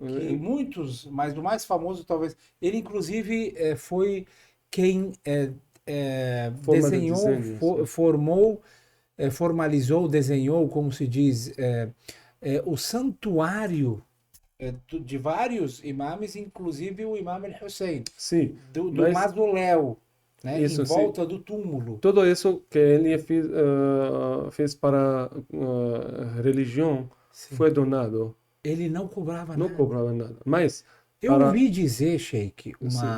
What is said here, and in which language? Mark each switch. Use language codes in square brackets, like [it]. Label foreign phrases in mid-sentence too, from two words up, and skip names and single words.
[pt] Que muitos, mas o mais famoso talvez, ele inclusive foi quem Forma de desenhou, desenho, sim. formou, formalizou, desenhou, como se diz, o santuário de vários imames, inclusive o imam al-Hussein, Sim, do mas mausoléu, né, em isso, sim. volta do túmulo. Tudo isso que ele fez para religião Sim. foi donado, Ele não cobrava não nada. cobrava nada. Mas Eu para, ouvi dizer, Sheik, sim,